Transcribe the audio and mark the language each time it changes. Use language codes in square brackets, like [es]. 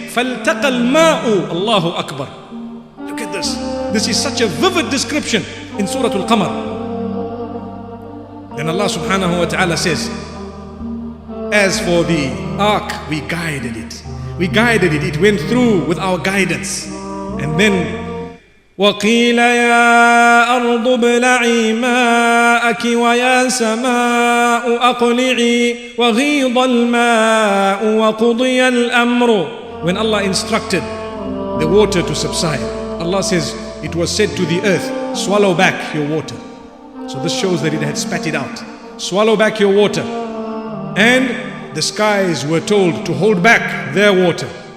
[ar] فَالْتَقَى الْمَاءُ. [en] Allahu Akbar. Look at this. This is such a vivid description in Surah Al-Qamar. Then Allah subhanahu wa ta'ala says, as for the ark, we guided it. We guided it. It went through with our guidance. And then [ar] وَقِيلَ يَا أَرْضُ ابْلَعِي مَاءَكِ وَيَا سَمَاءُ أَقْلِعِي وَغِيضَ الْمَاءُ وَقُضِيَ الْأَمْرُ. [en] When Allah instructed the water to subside, Allah says, it was said to the earth, swallow back your water. So this shows that it had spat it out. Swallow back your water. And the skies were told to hold back their water.